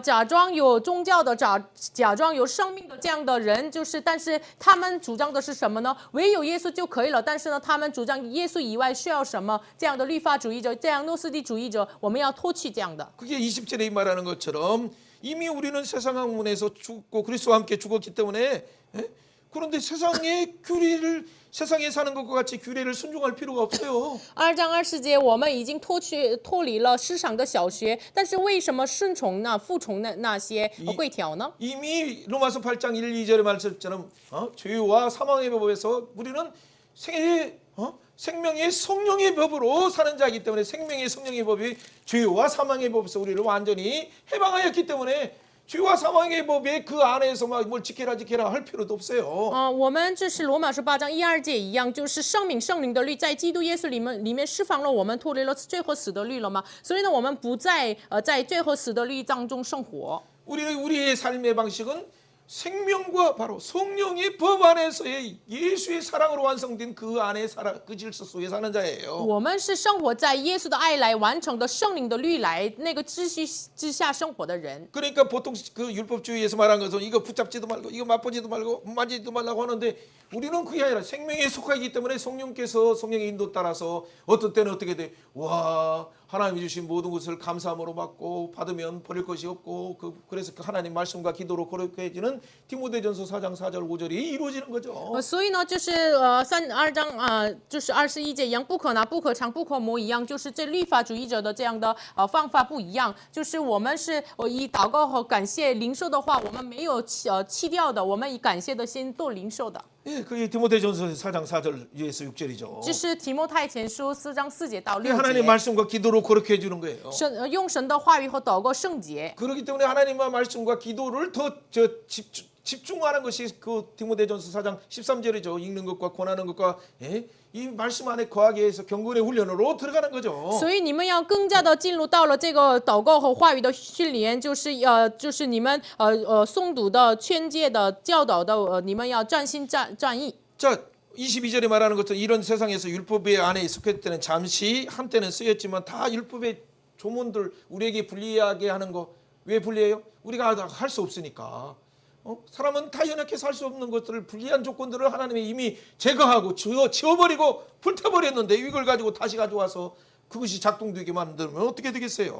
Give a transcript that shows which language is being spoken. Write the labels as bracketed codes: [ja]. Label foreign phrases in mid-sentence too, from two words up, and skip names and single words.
[zh] 假装有宗教的，假装有生命的这样的人，但是他们主张的是什么呢？唯有耶稣就可以了。但是呢，他们主张耶稣以外需要什么？这样的律法主义者，这样诺斯底主义者，我们要脱去这样的。 [ko] 그게 20절에 말하는 것처럼 이미 우리는 세상 학문에서 죽고 그리스도와 함께 죽었기 때문에 그런데 세상에 사는 것과 같이 규례를 순종할 필요가 없어요. [zh] 2 章20节，我们已经脱离了世上的小学，但是为什么顺从服从那些规条呢？ [ko] 이미 로마서 8장 1, 2절의 말씀처럼 죄와 사망의 법에서 우리는 생명의 성령의 법으로 사는 자이기 때문에 생명의 성령의 법이 죄와 사망의 법에서 우리를 완전히 해방하였기 때문에 죄와 사망의 법에 그 안에서 막 뭘 지켜라 할 필요도 없어요. [zh] 我们就是罗马书8章1、2节一样，就是圣灵的律在基督耶稣里面释放了我们，脱离了罪和死的律了嘛。所以呢，我们不再在罪和死的律当中生活。 [ko] 우리의 삶의 방식은 생명과 바로 성령의 법 안에서의 예수의 사랑으로 완성된 그 안에 그 질서 속에 사는 자예요. [zh] 我们是生活在耶稣的爱来完成的圣灵的律来那个秩序之下生活的人。 [ko] 그러니까 보통 그 율법주의에서 말한 것은 이거 붙잡지도 말고 이거 맛보지도 말고 만지지도 말라고 하는데 우리는 그게 아니라 생명에 속하기 때문에 성령의 인도 따라서 어떤 때는 어떻게 돼? 와, 하나님이 주신 모든 것을 감사함으로 받으면 버릴 것이 없고 그래서 그 하나님 말씀과 기도로 거룩해지는 디모데전서 4장 4절 5절이 이루어지는 거죠. [zh] 所以呢，就是2章就是21节一样，不可拿、不可尝、不可摸一样，就是这律法主义者的这样的方法不一样。就是我们是以祷告和感谢领受的话，我们没有弃掉的，我们以感谢的心做领受的。 [ko] 예, 그게 디모데전서 4장 4절에서 6절이죠. [zh] 这是提摩太前书4章4节到6 [ko] 하나님의 [zh] 节。 [ko] 말씀과 기도로 거룩해 주는 거예요. [zh] 用神的话语和祷告圣洁。 [ko] 그렇기 때문에 하나님의 말씀과 기도를 더 집중하는 것이 그 디모데전서 4장 13절이죠. 읽는 것과 권하는 것과 이 말씀 안에 거하기 위해서 경건의 훈련으로 들어가는 거죠. [zh] 所以你们要更加的进入到了这个祷告和话语的训练，就是你们诵读的、劝诫的、教导的，你们要专心专意。 [ko] 자, 22절에 말하는 것은 이런 세상에서 율법의 안에 익숙했을 때는 잠시 한때는 쓰였지만 다 율법의 조문들 우리에게 불리하게 하는 거 왜 불리해요? 우리가 할 수 없으니까. 사람은 다 연약해서 할 수 없는 것들을 불리한 조건들을 하나님이 이미 제거하고 지워버리고 불태버렸는데 이걸 가지고 다시 가져와서 그것이 작동되게 만들면 어떻게 되겠어요?